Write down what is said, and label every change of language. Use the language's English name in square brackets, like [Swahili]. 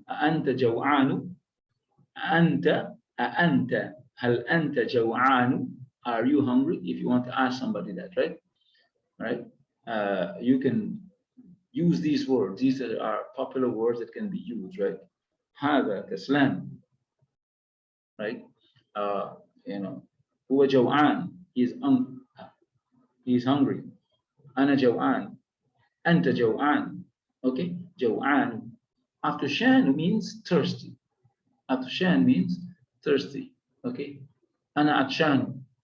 [Arabic] أنت جوعان. أنت أنت هل أنت جوعان? [English] Are you hungry? If you want to ask somebody that, right? Right? You can use these words. These are popular words that can be used, right? [Arabic] هذا كسلان, right? [English] You know, [Arabic] هو جوعان. [English] He's hungry. [Arabic] أنا جوعان. أنت جوعان. Okay? جوعان. [English] After shan means thirsty. عطشان means thirsty. [Arabic] Okay. أنا عطشان.